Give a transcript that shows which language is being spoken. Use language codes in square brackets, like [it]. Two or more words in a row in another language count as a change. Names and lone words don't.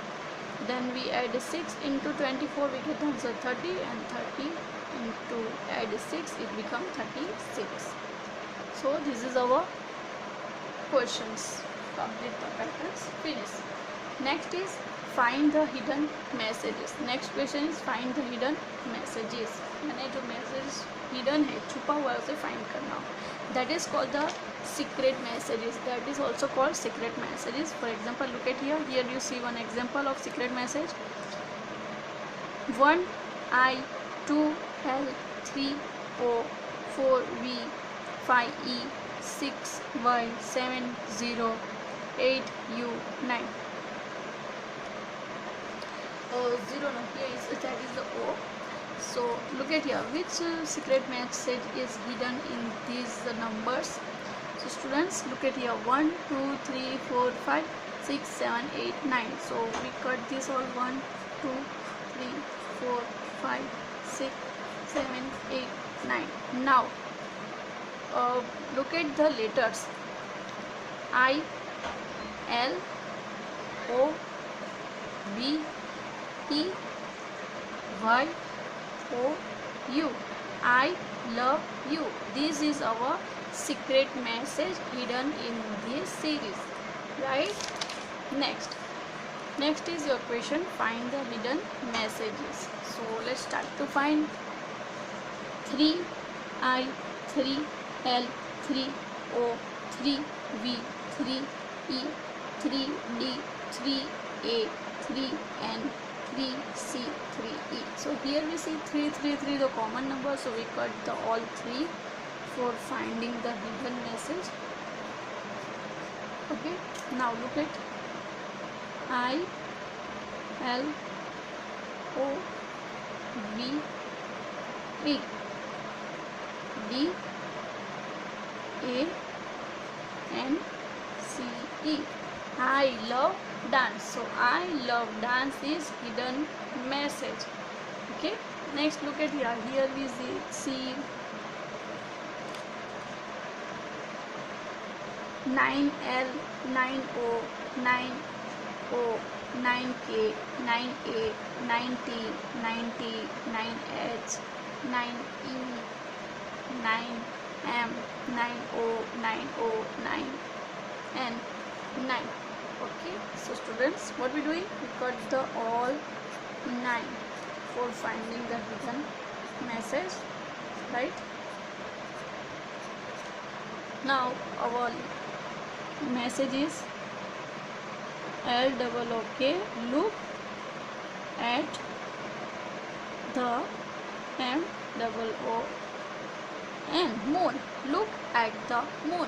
[en] Then we add 6 into 24, we get the answer 30, and 30 into add 6, it becomes 36. So this is our questions. Complete the patterns, finish. Next is find the hidden messages. Next question is find the hidden messages. [hi] मैंने जो [en] message hidden [hi] है, छुपा हुआ है, उसे find करना. [en] That is called the secret messages. That is also called secret messages. For example, look at here. Here you see one example of secret message. 1I, 2L, 3O, 4V, 5E, 6Y, 7O, 8U, 9. 0 no, here is that is the O. So look at here, which secret message is hidden in these numbers. So students, look at here, 1 2 3 4 5 6 7 8 9. So we cut this all, 1 2 3 4 5 6 7 8 9. Now look at the letters I, L, O, B, E, Y, O, U. I love you. This is our secret message hidden in this series, right? Next is your question, find the hidden messages. So let's start to find. 3I, 3L, 3O, 3V, 3E, 3D, 3A, 3N, 3C, 3E. So here we see 3 3 3, the common number, so we cut the all 3 for finding the hidden message. Okay, now look at I, L, O, V, E, D, A, N, C, E. I love dance. So I love dance is hidden message. Okay, next look at here. Here we see 9L, 9O, 9O, 9K, 9A, 9T, 9T, 9H, 9E, 9M, 9O, 9O, 9N, 9. Okay, so students, what we doing? We got the all 9 for finding the hidden message, right? Now our message is LOOK, look at the MOON, moon, look at the moon.